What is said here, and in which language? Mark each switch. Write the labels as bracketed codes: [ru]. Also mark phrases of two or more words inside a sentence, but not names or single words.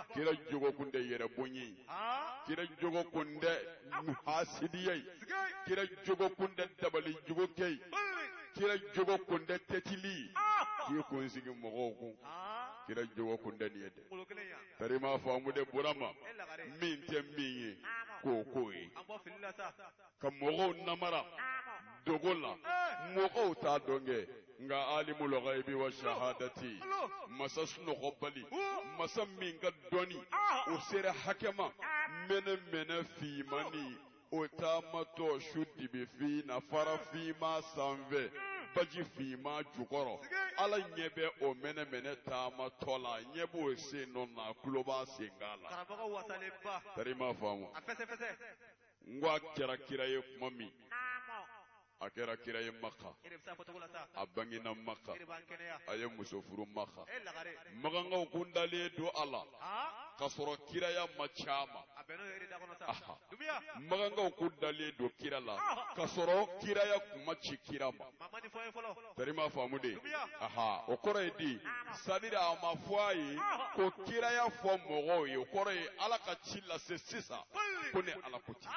[bm] kira jogo kun tɛ yɛrɛbonya ye kira jogo kun tɛ hasidiya ye kira jogo kun tɛ dabali jogo kɛ ye kira jogo kun tɛ tɛtili ye k'i kun sigi mɔgɔw kun kira jogo kun tɛ nin ye dɛ Kolo kelen yan. tari m'a faamu de burama Allah gare. min tɛ min ye k'o k'o ye An bɔ fili la sa. ka mɔgɔw namara dogo la mɔgɔw t'a dɔn kɛ nka [ar] عالم الغيب والشهادة [bm] masa sunɔgɔbali masa min ka dɔnni o sera hakɛ ma mɛnɛ fiimani o taamatɔ su dibi fiina fara fiima sanfɛ baji fiima jukɔrɔ ala ɲɛ bɛ o mɛnɛ taamatɔ la ɲɛ b'o sen nɔ na tulo b'a sen kan la Karamɔgɔ wasalimba. tari m'a faamu A fɛsɛ fɛsɛ. n ko a kɛra kira ye kuma min a kɛra kira ye maka Iri bɛ sa fɔ cogo la sa. a bangena maka Iri b'an kɛnɛya. a ye muso furu maka Allah gare. magankaw kun dalen don a la ka sɔrɔ kiraya ma caman A bɛnn'o ye iri da kɔnɔ sa. Aha. Dumiya. magankaw kun dalen don kira la ka sɔrɔ kiraya kun ma ci kira ma Mama ni fɔye fɔlɔ. tari m'a faamu de Dumiya. aha o kɔrɔ ye di sadiri a ma fɔ a ye ko kiraya fɔ mɔgɔw ye o kɔrɔ ye ala ka ci lase sisan ko ne ala ko ci